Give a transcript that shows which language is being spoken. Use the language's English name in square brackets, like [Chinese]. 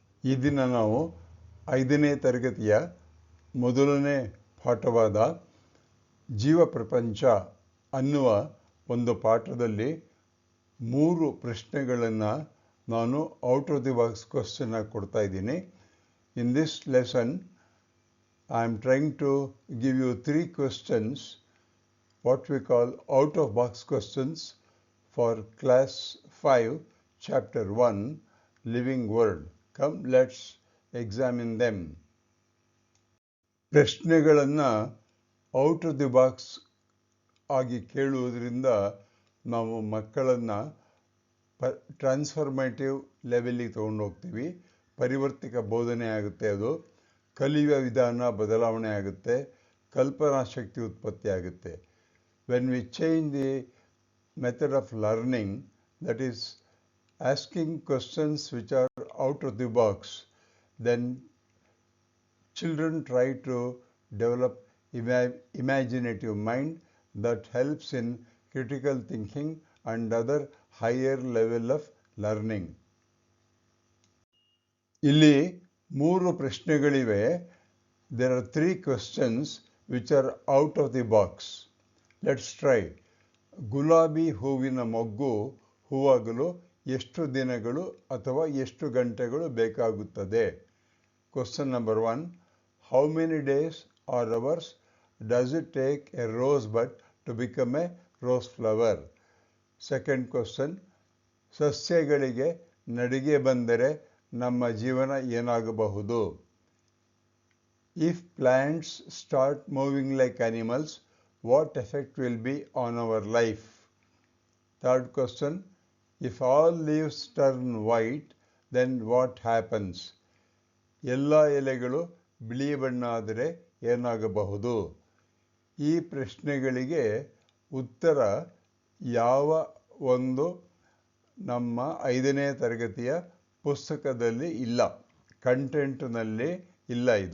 [Kannada] ಈ ದಿನ ನಾವು 5ನೇ ತರಗತಿಯ ಮೊದಲನೇ ಪಾಠವಾದ ಜೀವ ಪ್ರಪಂಚ ಅನ್ನುವ ಒಂದು ಪಾಠದಲ್ಲಿ 3 ಪ್ರಶ್ನೆಗಳನ್ನು ನಾನು out of the box question ಕೊಡ್ತಾ ಇದ್ದೀನಿ. [English] In this lesson I am trying to give you 3 questions, what we call out of box questions for class 5 chapter 1 living world. Come, let's examine them. [Kannada] ಪ್ರಶ್ನೆಗಳನ್ನು out of the box ಆಗಿ ಕೇಳುವುದರಿಂದ ನಾವು ಮಕ್ಕಳನ್ನು transformative ಲೆವೆಲ್ಲಿಗೆ ತೊಗೊಂಡು ಹೋಗ್ತೀವಿ. ಪರಿವರ್ತಿತ ಬೋಧನೆ ಆಗುತ್ತೆ, ಅದು ಕಲಿಯುವ ವಿಧಾನ ಬದಲಾವಣೆ ಆಗುತ್ತೆ, ಕಲ್ಪನಾ ಶಕ್ತಿ ಉತ್ಪತ್ತಿ ಆಗುತ್ತೆ. [English] When we change the method of learning, that is asking questions which are out of the box, then children try to develop imaginative mind that helps in critical thinking and other higher level of learning. [Kannada] ಇಲ್ಲಿ 3 ಪ್ರಶ್ನೆಗಳಿವೆ. [English] There are 3 questions which are out of the box. Let's try. [Kannada] ಗುಲಾಬಿ ಹೂವಿನ ಮೊಗ್ಗು ಹೂವಾಗಲು ಎಷ್ಟು ದಿನಗಳು ಅಥವಾ ಎಷ್ಟು ಗಂಟೆಗಳು ಬೇಕಾಗುತ್ತದೆ? [English] Question number 1. How many days or hours does it take a rosebud to become a rose flower? Second question. [Kannada] ಸಸ್ಯಗಳಿಗೆ ನಡಿಗೆ ಬಂದರೆ ನಮ್ಮ ಜೀವನ ಏನಾಗಬಹುದು? [English] If plants start moving like animals, what effect will be on our life? Third question. If all leaves turn white, then what happens? [Kannada] ಎಲ್ಲ ಎಲೆಗಳು ಬಿಳಿ ಬಣ್ಣ ಆದರೆ ಏನಾಗಬಹುದು? ಈ ಪ್ರಶ್ನೆಗಳಿಗೆ ಉತ್ತರ ಯಾವ ಒಂದು ನಮ್ಮ 5ನೇ ತರಗತಿಯ ಪುಸ್ತಕದಲ್ಲಿ ಇಲ್ಲ, ಕಂಟೆಂಟ್ನಲ್ಲಿ ಇಲ್ಲ.